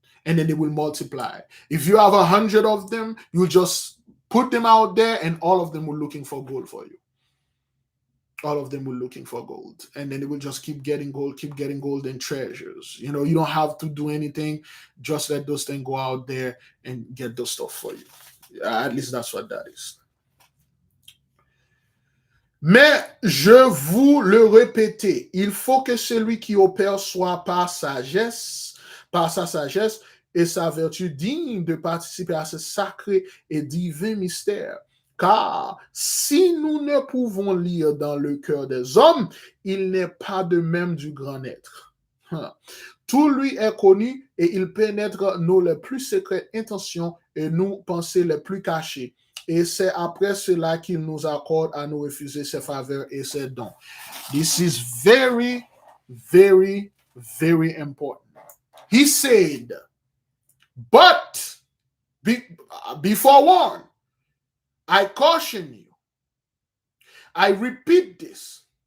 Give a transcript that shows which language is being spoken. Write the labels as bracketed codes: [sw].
[en] and then they will multiply. If you have 100 of them, you just put them out there, and all of them will looking for gold for you. All of them will looking for gold, and then they will just keep getting gold and treasures. You don't have to do anything. Just let those things go out there and get those stuff for you. At least that's what that is. [fr] Mais je vous le répète, il faut que celui qui opère soit par sa sagesse et sa vertu digne de participer à ce sacré et divin mystère. Car si nous ne pouvons lire dans le cœur des hommes, il n'est pas de même du grand être. Tout lui est connu et il pénètre nos les plus secrètes intentions et nos pensées les plus cachées. Et c'est après cela qu'il nous accorde à nous refuser ses faveurs et ses dons. [en] This is very, very, very important. He said, but be forewarned, I caution you, I repeat this.